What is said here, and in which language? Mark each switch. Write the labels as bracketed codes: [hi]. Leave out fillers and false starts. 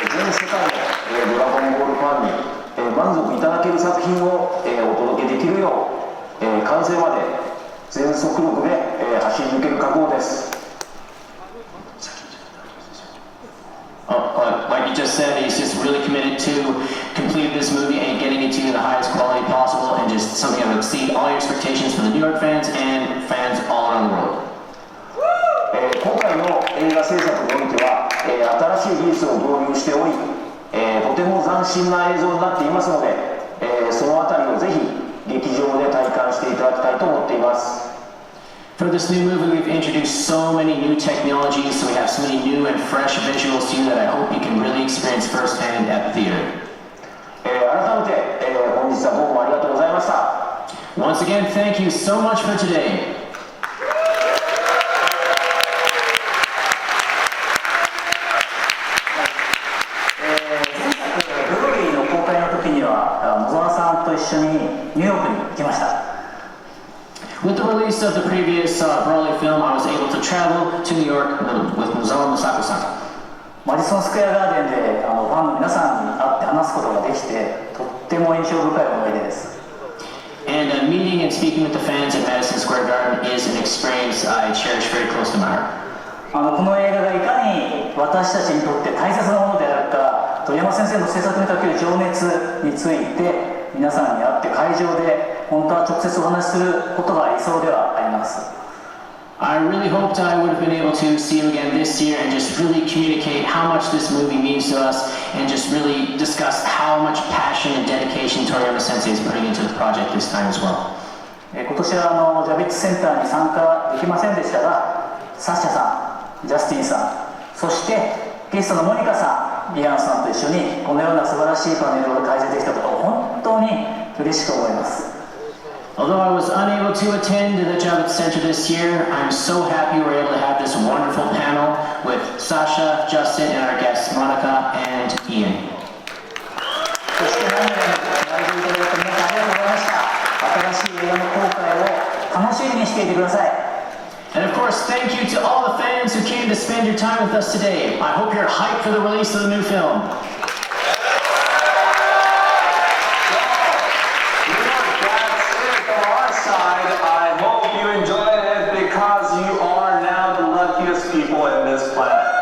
[ja] 全世界のドラゴンボールファンに満足いただける作品をお届けできるよう完成まで全速力で走り抜ける覚悟です。 [en] Like you just said, he's just really committed to completing this movie and getting it to you in the highest quality possible and just something that will exceed all your expectations for the New York fans and fans all around the world. [ja] 今回の映画制作においては新しい技術を導入しておりとても斬新な映像になっていますのでそのあたりをぜひ劇場で体感していただきたいと思っています。 [en] For this new movie, we've introduced so many new technologies, so we have so many new and fresh visuals to you that I hope you can really experience firsthand at the theater. [ja] 改めて本日はどうもありがとうございました。 [en] Once again, thank you so much for today. [ja] ブロリーの公開の時には野沢さんと一緒にニューヨークに行きました。 [en] With the release of the previous Broly film, I was able to travel to New York with Nozawa Masako-san. [ja] マディソンスクエアガーデンでファンの皆さんに会って話すことができてとっても印象深い思い出です。 [en] And meeting and speaking with the fans at Madison Square Garden is an experience I cherish very close to my heart. [ja] この映画がいかに私たちにとって大切なものであるか、鳥山先生の制作にかける情熱について皆さんに会って会場で本当は直接お話しすることが理想ではあります。 [en] I really hoped I would have been able to see you again this year and just really communicate how much this movie means to us and just really discuss how much passion and dedication Toriyama Sensei is putting into the project this time as well. [ja] 今年はジャビッツセンターに参加できませんでしたが、サッシャさん、ジャスティンさん、そしてゲストのモニカさん、リアンさんと一緒にこのような素晴らしいパネルを開催できたことを本当に嬉しく思います。 [en] Although I was unable to attend the Javits Center this year, I'm so happy we were able to have this wonderful panel with Sascha, Justin, and our guests Monica and Ian. [ja] そして何よりも来場いただいた皆さんありがとうございました。新しい映画の公開を楽しみにしていてください。 [en] And of course, thank you to all the fans who came to spend your time with us today. I hope you're hyped for the release of the new film. I hope you enjoyed it because you are now the luckiest people in this planet.